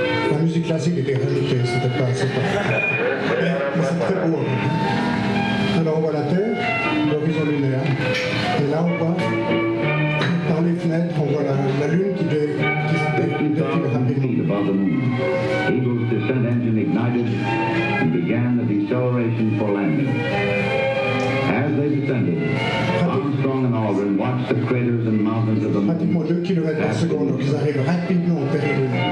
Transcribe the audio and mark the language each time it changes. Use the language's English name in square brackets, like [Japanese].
[French] La musique classique était rajoutée, c'était pas. Mais c'est très beau. Alors on voit la Terre, l'horizon lunaire, et là on voit. Par les fenêtres, on voit la Lune qui défile rapidement. [English] Above the moon, Eagle's descent engine ignited and began the deceleration for landing. As they descended, Armstrong and Aldrin watched the craters and mountains of the moon. [French] Pratiquement 2 km par seconde, donc ils arrivent rapidement au périlune.